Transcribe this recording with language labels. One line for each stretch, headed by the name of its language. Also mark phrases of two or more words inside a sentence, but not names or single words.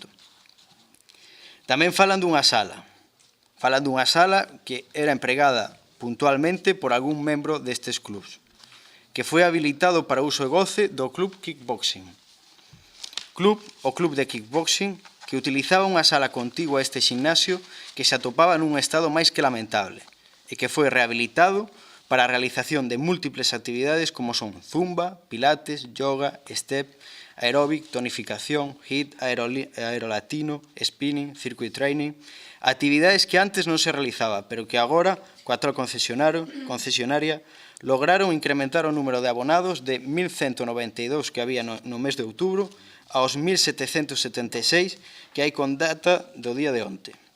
Galician: Tamén falan dunha sala que era empregada puntualmente por algún membro destes clubs, que foi habilitado para uso e goce do Club Kickboxing. O club de kickboxing que utilizaba unha sala contigua a este ximnasio que se atopaba nun estado máis que lamentable e que foi rehabilitado para a realización de múltiples actividades como son zumba, pilates, yoga, step, aeróbic, tonificación, HIIT, aerolatino, spinning,
English: circuit training,
Galician: actividades que antes non se realizaba, pero que agora, coa actual concesionaria, lograron incrementar o número de abonados de 1.192 que había no mes de outubro aos 1.776 que hai con data do día de onte.